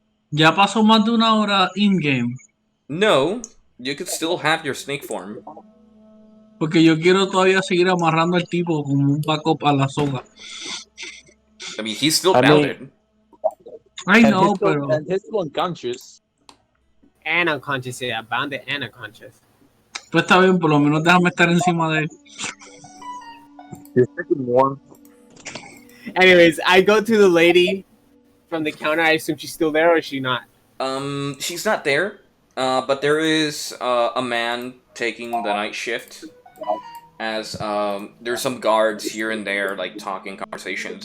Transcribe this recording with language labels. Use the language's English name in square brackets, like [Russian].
[Spanish] Ya pasó más de una hora in-game. [English] No, you could still have your snake form. [Spanish] Porque yo quiero todavía seguir amarrando al tipo como un backup a la soga. [English] I mean, he's still bounded. I know, pero... And he's still unconscious. And unconscious, yeah. Bounded and unconscious. [Spanish] Pues está bien, por lo menos déjame estar encima de él. [English] You're freaking warm. Anyways, I go to the lady from the counter. I assume she's still there, or is she not? She's not there. But there is a man taking the night shift. As there's some guards here and there, like talking conversations.